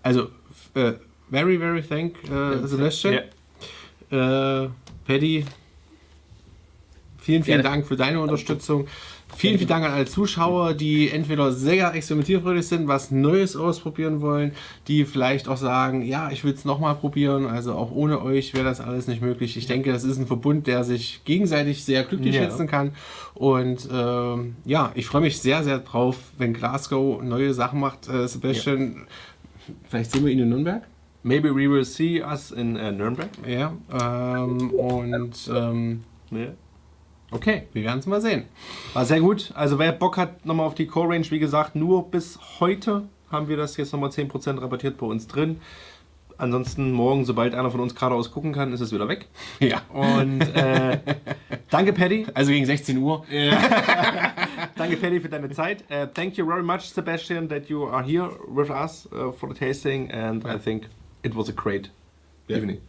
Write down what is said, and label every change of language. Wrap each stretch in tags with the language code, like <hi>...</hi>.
<en>Also, very, very thank Sebastian.</en> <de>Paddy, vielen Dank für deine Unterstützung. Vielen Dank an alle Zuschauer, die entweder sehr experimentierfreudig sind, was Neues ausprobieren wollen, die vielleicht auch sagen, ja, ich will es nochmal probieren, also auch ohne euch wäre das alles nicht möglich. Ich denke, das ist ein Verbund, der sich gegenseitig sehr glücklich schätzen kann, und ich freue mich sehr, sehr drauf, wenn Glasgow neue Sachen macht. Sebastian, vielleicht sehen wir ihn in Nürnberg?</de> <en>Maybe we will see us in Nürnberg.</en> <de>Ja, okay, wir werden es mal sehen. War sehr gut. Also wer Bock hat nochmal auf die Core Range, wie gesagt, nur bis heute haben wir das jetzt nochmal 10% rabattiert bei uns drin. Ansonsten morgen, sobald einer von uns geradeaus gucken kann, ist es wieder weg. Ja. Und danke Paddy. Also gegen 16 Uhr. Danke Paddy für deine Zeit.</de> <en>Thank you very much Sebastian that you are here with us for the tasting, and I think it was a great evening.</en>